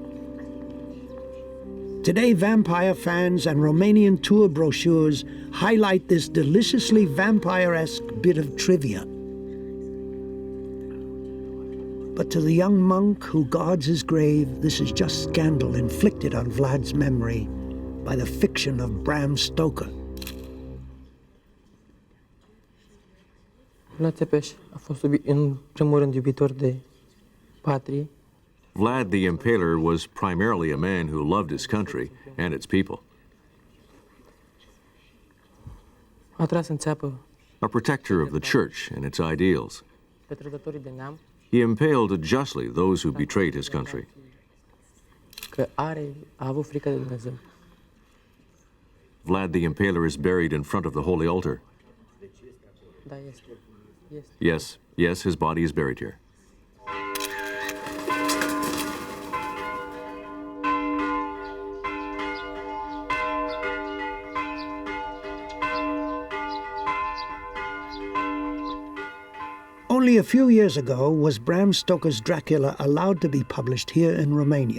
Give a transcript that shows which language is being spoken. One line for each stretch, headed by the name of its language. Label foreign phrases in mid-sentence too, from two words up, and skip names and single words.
English: Today, vampire fans and Romanian tour brochures highlight this deliciously vampire-esque bit of trivia. But to the young monk who guards his grave, this is just scandal inflicted on Vlad's memory by the fiction of Bram Stoker.
Romanian: Vlad Tepes a fost în primul rând iubitor de patrie.
English: Vlad the Impaler was primarily a man who loved his country and its people.
Romanian: A tras în țeapă
English: A protector of the church and its ideals.
Romanian: pe trădătorii de neam
English: He impaled justly those who betrayed his country.
Romanian: că a avut frică de Dumnezeu.
English: Vlad the Impaler is buried in front of the holy altar.
Romanian: Da, este.
English: Yes, his body is buried here. Only a few years ago was Bram Stoker's Dracula allowed to be published here in Romania.